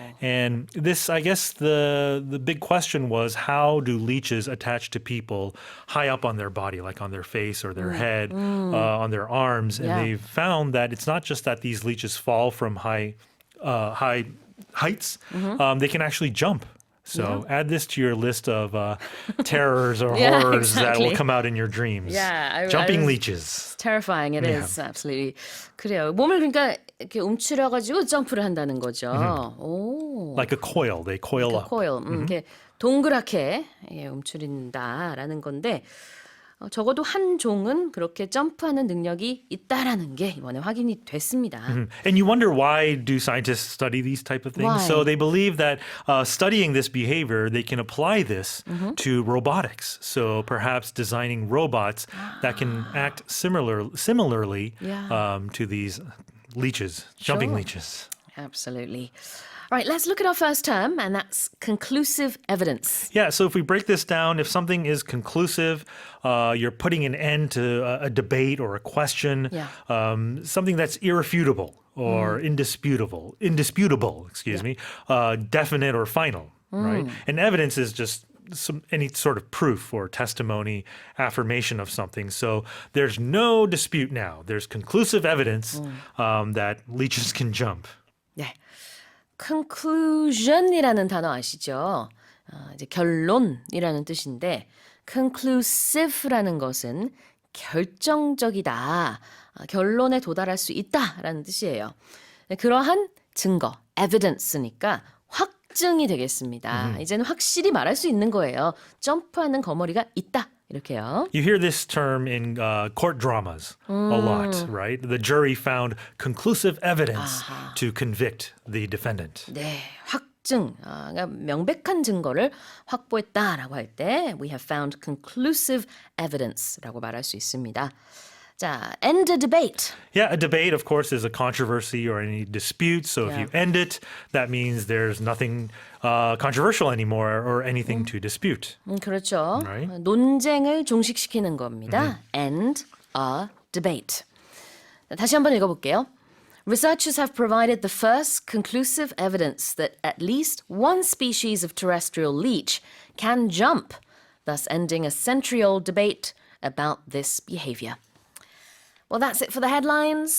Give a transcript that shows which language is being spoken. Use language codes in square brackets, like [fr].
[en] And this, I guess, the big question was, how do leeches attach to people high up on their body, like on their face or their head, on their arms? And they've found that it's not just that these leeches fall from high heights, they can actually jump. So add this to your list of terrors or horrors that will come out in your dreams. Jumping leeches. Terrifying it is. Absolutely. [ko] 그래요. 몸을 그러니까 이렇게 움츠려가지고 점프를 한다는 거죠. 오. [en] Like a coil. They coil up. [ko] coil. 이렇게 동그랗게 움츠린다라는 건데 적어도 한 종은 그렇게 점프하는 능력이 있다라는 게 이번에 확인이 됐습니다. [en] And you wonder why do scientists study these type of things? Why? So they believe that studying this behavior, they can apply this to robotics. So perhaps designing robots that can act similarly Yeah. to these leeches, jumping Sure. leeches. Absolutely. All right, let's look at our first term, and that's conclusive evidence. Yeah, so if we break this down, if something is conclusive, you're putting an end to a debate or a question, Yeah. something that's irrefutable or indisputable, excuse me, definite or final, right? And evidence is just any sort of proof or testimony, affirmation of something. So there's no dispute now. There's conclusive evidence that leeches can jump. [ko] 네. conclusion이라는 단어 아시죠? 이제 결론이라는 뜻인데 conclusive라는 것은 결정적이다. 결론에 도달할 수 있다라는 뜻이에요. 그러한 증거, evidence니까 확증이 되겠습니다. 이제는 확실히 말할 수 있는 거예요. 점프하는 거머리가 있다. 이렇게요. [en] You hear this term in court dramas a lot, right? The jury found conclusive evidence to convict the defendant. [ko] 네, 확증, 그러니까 명백한 증거를 확보했다라고 할 때 [en] we have found conclusive evidence [ko] 라고 말할 수 있습니다. 자, end a debate. [en] Yeah, a debate, of course, is a controversy or any dispute. So if Yeah. you end it, that means there's nothing controversial anymore or anything to dispute. [ko] 그렇죠. [en] Right. [ko] 논쟁을 종식시키는 겁니다. End a debate. 다시 한번 읽어볼게요. [en] Researchers have provided the first conclusive evidence that at least one species of terrestrial leech can jump, thus ending a century-old debate about this behavior. Well, that's it for the headlines.